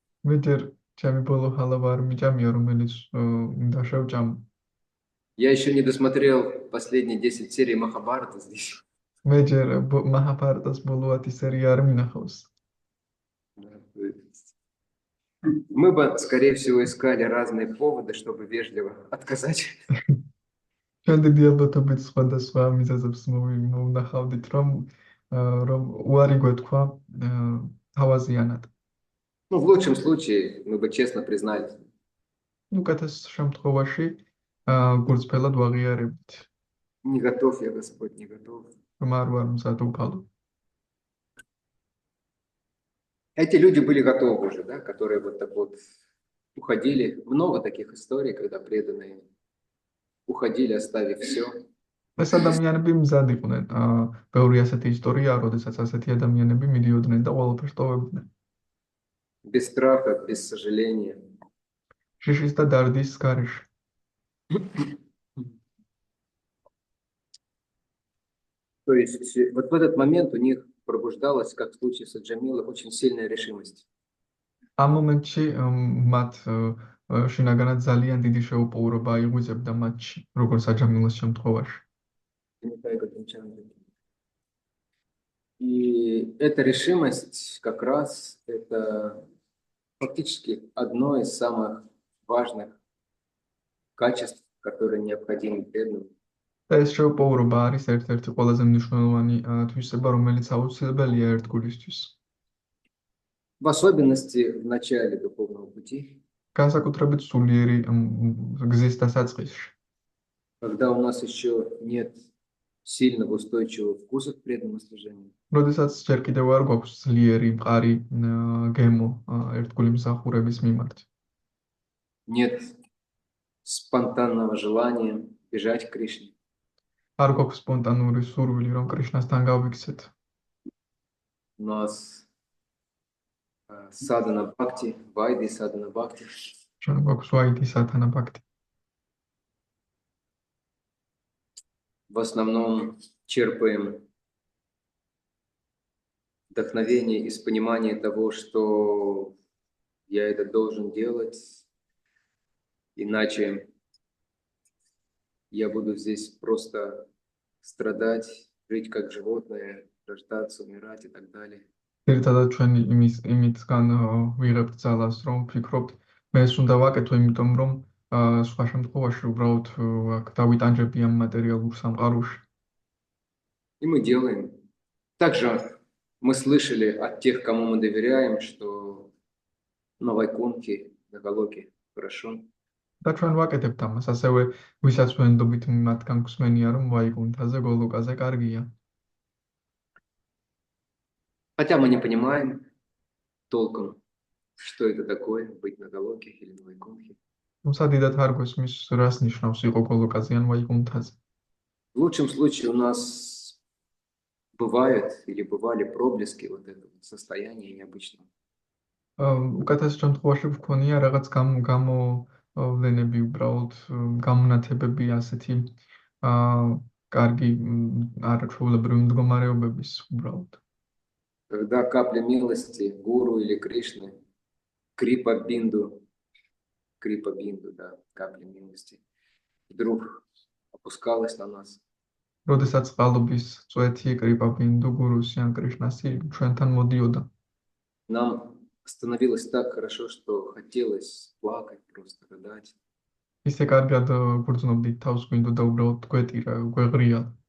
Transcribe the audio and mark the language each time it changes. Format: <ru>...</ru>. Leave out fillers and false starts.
<ka>მეჯერ ჩემი ბოლო ჰალავა არ მიჭამია, რომელიც უნდა შევჭამ.</ka> <ru>Я еще не досмотрел последние 10 серий Махабхарата здесь.</ru> <ka>მეჯერ მაჰაბჰარატას ბოლო 10 სერია არ მინახავს.</ka> <ru>Мы бы, скорее всего, искали разные поводы, чтобы вежливо отказать.</ru> <ka>ჩვენ დიდი ალბათობით სხვადასხვა მიზეზებს მოვნახავდით, რომ უარი გვეთქვა თავაზიანად.</ka> <ru>Ну, в лучшем случае, мы бы честно признались.</ru> <ka>უკეთეს შემთხვევაში გულწრფელად ვაღიარებთ.</ka> <ru>Не готов я, Господь, не готов.</ru> <ka>რომ არ ვარ მზად უფალო.</ka> <ru>Эти люди были готовы уже, да, которые вот так вот уходили. Много таких историй, когда преданные уходили, оставив все.</ru> <ka>ეს ადამიანები მზად იყვნენ. ბევრი ასეთი ისტორია, როდესაც ასეთი ადამიანები მიდიოდნენ და ყველაფერს ტოვებდნენ.</ka> <ru>Без страха, без сожаления.</ru> <ka>შიშის და დარდის გარეშე.</ka> <ru>То есть вот в этот момент у них пробуждалась, как в случае с Аджамилой, очень сильная решимость.</ru> <ka>ამ მომენტში მათ შინაგანად ძალიან დიდი შეუპოვრობა იღუძებდა მათში, როგორც აჯამილოს შემთხვევაში.</ka> <ru>Рамчандре. И эта решимость как раз это фактически одно из самых важных качеств, которые необходимы преданным.</ru> <ka>და ეს შეუპოვრობა არის ერთ-ერთი ყველაზე მნიშვნელოვანი თვისება, რომელიც აუცილებელია ერთგულისთვის.</ka> <ru>В особенности в начале духовного пути,</ru> <ka>განსაკუთრებით სულიერი გზის დასაწყისში,</ka> <ru>когда у нас еще нет сильного устойчивого вкуса к преданному служению,</ru> <ka>როდესაც ჯერ კიდევ არ გვაქვს ძლიერი მყარი გემო ერთგული მსახურების მიმართ.</ka> <ru>нет спонтанного желания бежать к Кришне.</ru> <ka>არ გვაქვს სპონტანური სურვილი, რომ კრიშნასთან გავიქცეთ.</ka> <ru>У нас садана бхакти, вайди садана бхакти.</ru> <ka>ჩვენ გვაქვს ვაიდი სათანა ბაქთი.</ka> <ru>В основном черпаем вдохновение из понимания того, что я это должен делать, иначе я буду здесь просто страдать, жить как животное, рождаться, умирать и так далее.</ru> <ka>ერთადაც ჩვენ იმისგან ვიღებთ ძალას, რომ ვფიქრობთ, მე ეს უნდა ვაკეთო, იმიტომ რომ სხვა შემთხვევაში უბრალოდ აქ დავიტანჯები ამ მატერიალურ სამყაროში.</ka> <ru>И мы делаем. Также мы слышали от тех, кому мы доверяем, что на Вайкунхе, на Галоке хорошо.</ru> <ka>და ჩვენ ვაკეთებთ ამას, ასევე ვისაც ვენდობით მათგან გვსმენია, რომ ვაიკუნთაზე, გოლოკაზე კარგია.</ka> <ru>Хотя мы не понимаем толком, что это такое, быть на Галоке или на Вайкунхе.</ru> <ka>თუმცა დიდად არ გვესმის, რას ნიშნავს იყო გოლოკაზე ან ვაიკუნთაზე.</ka> <ru>В лучшем случае у нас бывают или бывали проблески вот этого состояния необычного.</ru> <ka>უკეთეს შემთხვევაში გვქონია რაღაც გამოვლენები, უბრალოდ გამონათებები ასეთი კარგი არაჩვეულებრივი მდგომარეობების უბრალოდ.</ka> <ru>Когда капля милости гуру или Кришны, крипа бинду, да, капля милости, вдруг опускалась на нас.</ru> <ka>როდესაც წყალობის წვეთი კრიპა ბინდუ გურუსი ან კრიშნასი ჩვენთან მოდიოდა.</ka> <ru>Нам становилось так хорошо, что хотелось плакать, просто рыдать.</ru> <ka>ისე კარგად გრძნობდით თავს, გვინდოდა უბრალოდ გვეღრია.</ka>